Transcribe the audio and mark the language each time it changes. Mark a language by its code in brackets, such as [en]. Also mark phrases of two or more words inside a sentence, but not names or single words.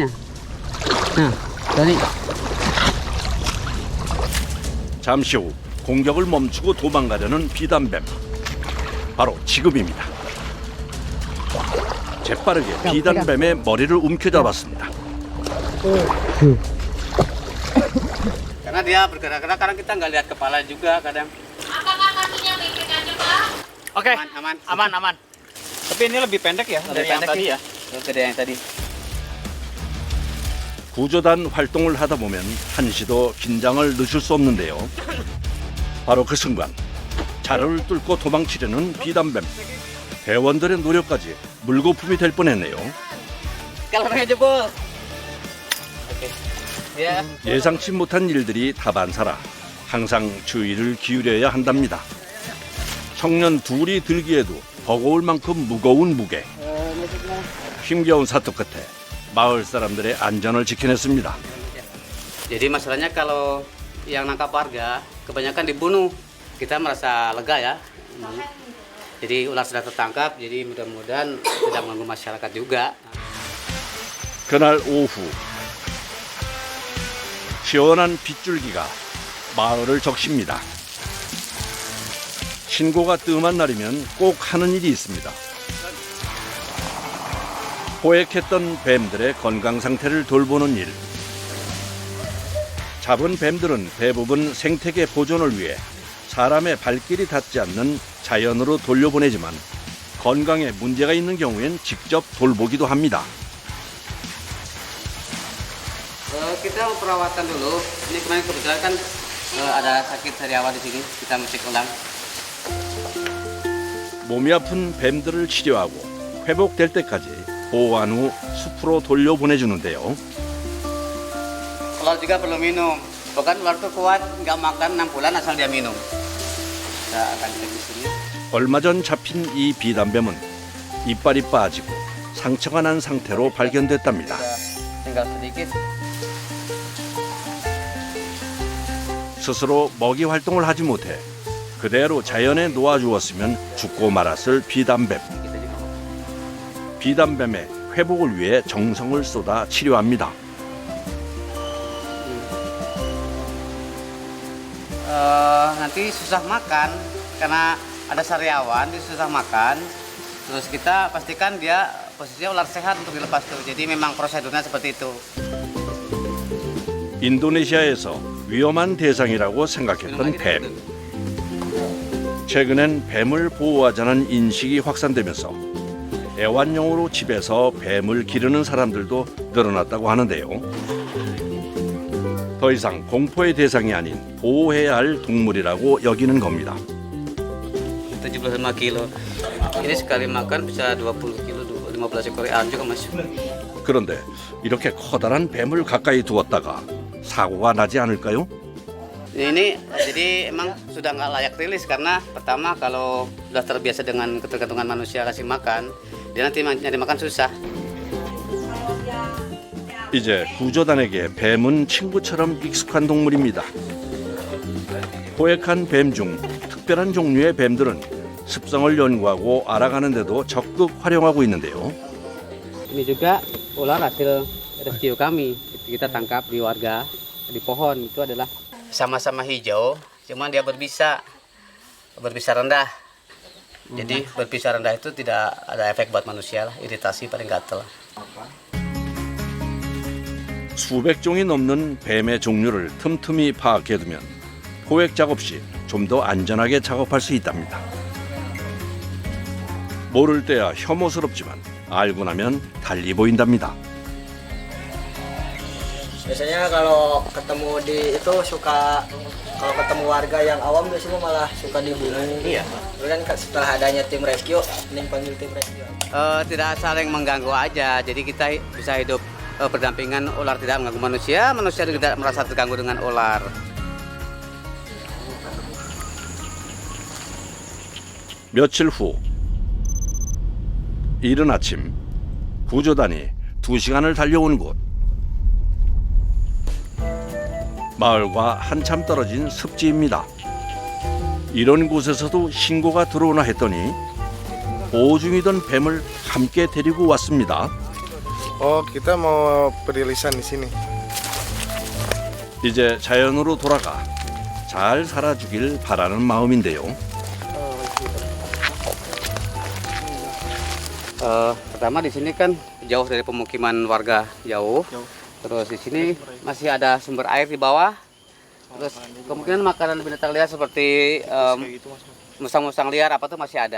[id] Nah, tadi. [ko] 잠시 후 공격을 멈추고 도망가려는 비단뱀. 바로 지금입니다. 재빠르게 비단뱀의 머리를 움켜잡았습니다. [id] Karena dia bergerak-gerak, kadang kita nggak lihat kepala juga kadang. Apakah kakinya baik-baik aja, Pak? Oke, Aman. aman. Tapi ini lebih pendek ya dari yang tadi ya. Gede yang tadi. [ko] 구조단 활동을 하다 보면 한시도 긴장을 늦출 수 없는데요. 바로 그 순간 자루를 뚫고 도망치려는 비단뱀. 대원들의 노력까지 물거품이 될 뻔했네요. [id] Kalau pakai jebol. Oke. Ya. [ko] 예상치 못한 일들이 다반사라 항상 주의를 기울여야 한답니다. 청년 둘이 들기에도 버거울 만큼 무거운 무게. 힘겨운 사투 끝에 마을 사람들의 안전을 지켜냈습니다. [id] Jadi masalahnya kalau yang nangkap warga kebanyakan dibunuh. Kita merasa lega ya. Jadi ular sudah tertangkap, jadi mudah-mudahan tidak mengganggu masyarakat juga. [ko] 그날 오후 시원한 빗줄기가 마을을 적십니다. 신고가 뜸한 날이면 꼭 하는 일이 있습니다. 포획했던 뱀들의 건강 상태를 돌보는 일. 잡은 뱀들은 대부분 생태계 보존을 위해 사람의 발길이 닿지 않는 자연으로 돌려보내지만 건강에 문제가 있는 경우엔 직접 돌보기도 합니다. [id] Kita mau perawatan dulu. Ini kemarin kebetulan kan ada sakit sariawan di sini. Kita mesti ulang. [ko] 몸이 아픈 뱀들을 치료하고 회복될 때까지 보호한 후 숲으로 돌려보내주는데요. [id] Ular juga perlu minum. Bahkan ular tuh kuat, nggak makan 6 bulan asal dia minum. Kita akan cek di sini. [ko] 얼마 전 잡힌 이 비단뱀은 이빨이 빠지고 상처가 난 상태로 발견됐답니다. [id] Tinggal sedikit. [ko] 스스로 먹이 활동을 하지 못해 그대로 자연에 놓아주었으면 죽고 말았을 비단뱀. 비단뱀의 회복을 위해 정성을 쏟아 치료합니다. [id] Nanti susah makan karena ada sariawan, dia susah makan. Terus kita pastikan dia posisinya ular sehat untuk dilepas tuh. Jadi memang prosedurnya seperti itu. [ko] 인도네시아에서 위험한 대상이라고 생각했던 뱀. 최근엔 뱀을 보호하자는 인식이 확산되면서 애완용으로 집에서 뱀을 기르는 사람들도 늘어났다고 하는데요. 더 이상 공포의 대상이 아닌 보호해야 할 동물이라고 여기는 겁니다. [id] 75 kilo. Ini sekali makan bisa 20 kilo, 15 ekor ayam juga masuk. [ko] 그런데 이렇게 커다란 뱀을 가까이 두었다가 사고가 나지 않을까요? [id] Ini jadi emang sudah nggak layak rilis karena pertama kalau sudah terbiasa dengan ketergantungan manusia kasih makan, dia nanti nyari makan susah. [ko] 이제 구조단에게 뱀은 친구처럼 익숙한 동물입니다. 고액한 뱀 중 특별한 종류의 뱀들은 습성을 연구하고 알아가는 데도 적극 활용하고 있는데요. [id] Ini juga ular hasil rescue kami. Kita tangkap di warga di pohon. Itu adalah sama-sama hijau, cuman dia berbisa rendah. Jadi berbisa rendah itu tidak ada efek buat manusia lah, iritasi paling gatel. [ko] 수백 종이 넘는 뱀의 종류를 틈틈이 파악해두면 포획 작업 시 좀 더 안전하게 작업할 수 있답니다. 모를 때야 혐오스럽지만 알고 나면 달리 보인답니다. [id] Biasanya kalau ketemu di itu suka, kalau ketemu warga yang awam biasanya malah suka dibunuh. Iya. Kemudian setelah adanya tim rescue, mending panggil tim rescue. Tidak saling mengganggu aja, jadi kita bisa hidup berdampingan, ular tidak mengganggu manusia, manusia tidak merasa terganggu dengan ular. [ko] 며칠 후 이른 아침 구조단이 2시간을 달려온 곳. 마을과 한참 떨어진 습지입니다. 이런 곳에서도 신고가 들어오나 했더니 보호 중이던 뱀을 함께 데리고 왔습니다. [id] Kita mau perilisan di sini. [ko] 이제 자연으로 돌아가 잘 살아주길 바라는 마음인데요. [id] Pertama di sini kan jauh dari pemukiman warga, jauh. Terus di sini masih ada sumber air di bawah. Terus kemungkinan makanan binatang liar seperti musang-musang liar apa tuh masih ada.